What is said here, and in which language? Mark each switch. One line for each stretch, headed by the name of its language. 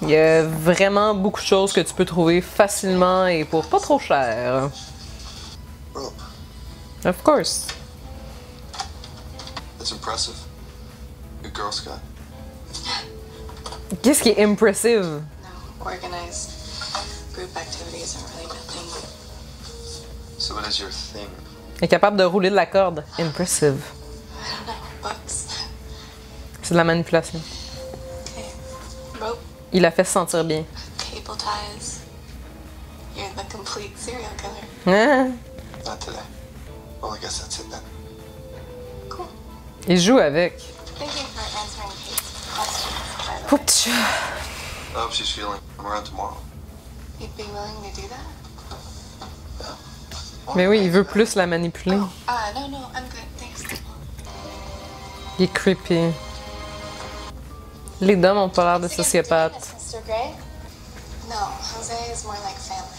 French: Il y a vraiment beaucoup de choses que tu peux trouver facilement et pour pas trop cher.
English: Rope. Of course. That's impressive. Good Girl Scout.
French: Qu'est-ce qui est impressive?
English: No, organized group activities aren't really my thing. So what is your thing?
French: Elle est capable de rouler de la corde.
English: Impressive. I don't know. Books.
French: C'est de la manipulation.
English: Okay. Rope.
French: Il la fait se sentir bien.
English: Cable ties. You're the complete serial killer.
French: Hein?
English: Not today. Well, I guess that's it then. Cool.
French: Il joue avec.
English: Thank you for answering Kate's questions, by the
French: Pauvre
English: way.
French: petit chat.
English: I hope she's feeling. I'm around tomorrow. You'd be willing to do that?
French: Mais oui, il veut plus la manipuler.
English: No, no, I'm good. Thanks.
French: Il est creepy. Les dames ont pas l'air de sociopathes.
English: Mr. Gray? No, Jose is more like family.